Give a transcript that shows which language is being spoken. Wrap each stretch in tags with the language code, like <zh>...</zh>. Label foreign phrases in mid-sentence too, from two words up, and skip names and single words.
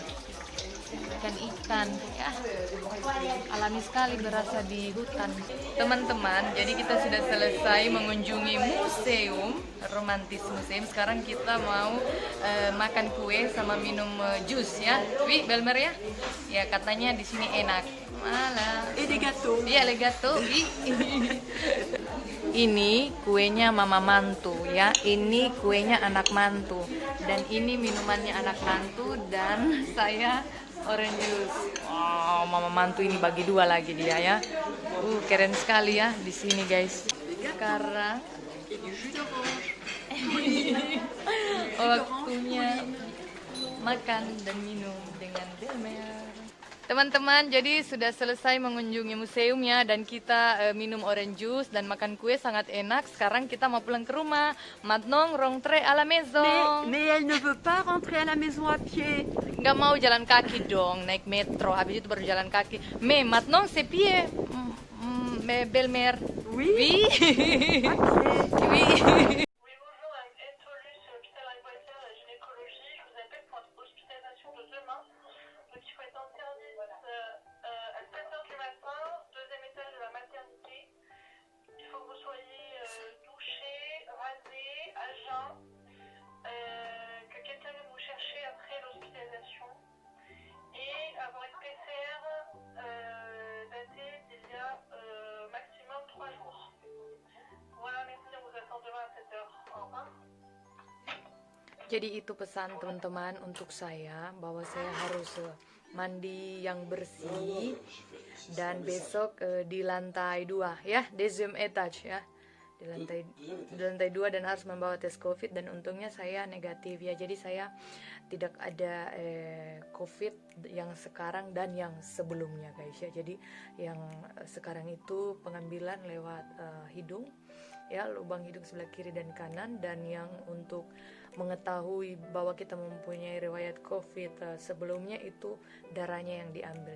<id>Ikan ya, alami sekali, berasa di hutan teman-teman. Jadi kita sudah selesai mengunjungi museum romantis museum. Sekarang kita mau makan kue sama minum jus ya. Wih, Belmer ya. Ya, katanya di sini enak. Malah.</id> <fr>Et des gâteaux. Iya, le gâteau.</fr> <id>Ini kuenya mama mantu ya. Ini kuenya anak mantu. Dan ini minumannya anak mantu, dan saya</id> <en>orange juice.</en> <id>Wow, mama mantu ini bagi dua lagi dia ya. Keren sekali ya di sini guys. Sekarang waktunya makan dan minum dengan Belmer. Teman-teman, jadi sudah selesai mengunjungi museumnya dan kita minum</id> <en>orange juice</en> <id>dan makan kue sangat enak. Sekarang kita mau pulang ke rumah.</id> <fr>Maintenant, rentrez à la maison. Mais elle ne veut pas rentrer à la maison à pied.</fr> <id>Nggak mau jalan kaki dong, naik metro. Habis itu baru jalan kaki.</id> <fr>Mais maintenant, c'est pied. Belle-mère. Oui. Oui. Ok. Oui. Oui, bonjour, avec Ed Paulus, l'hôpital Aguatel, la gynécologie. Je vous appelle pour votre hospitalisation de demain. Donc, il faut être en service à 7h du matin, deuxième étage de la maternité. Il faut que vous soyez douché, rasé, à jeun, que quelqu'un vienne vous chercher après l'hospitalisation et avoir une PCR datée d'il y a maximum 3 jours. Voilà, merci, on vous attend demain à 7h. Au revoir.</fr> <id>Jadi itu pesan teman-teman untuk saya bahwa saya harus mandi yang bersih dan besok di lantai 2 ya,</id> <fr>deuxième étage ya.</fr> <id>Di lantai 2 dan harus membawa tes COVID dan untungnya saya negatif ya. Jadi saya tidak ada COVID yang sekarang dan yang sebelumnya guys ya. Jadi yang sekarang itu pengambilan lewat hidung ya, lubang hidung sebelah kiri dan kanan, dan yang untuk mengetahui bahwa kita mempunyai riwayat COVID sebelumnya itu darahnya yang diambil.</id>